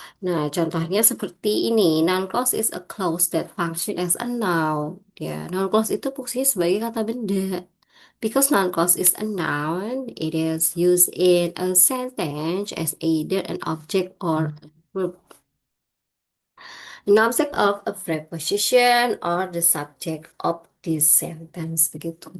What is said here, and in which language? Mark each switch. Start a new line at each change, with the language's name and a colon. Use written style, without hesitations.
Indonesian: Nah, contohnya seperti ini.
English: Noun clause is a clause that function as a noun.
Indonesian: Ya, noun clause itu fungsinya sebagai kata benda.
English: Because noun clause is a noun, it is used in a sentence as either an object or a verb, an object of a preposition or the subject of this sentence, begitu.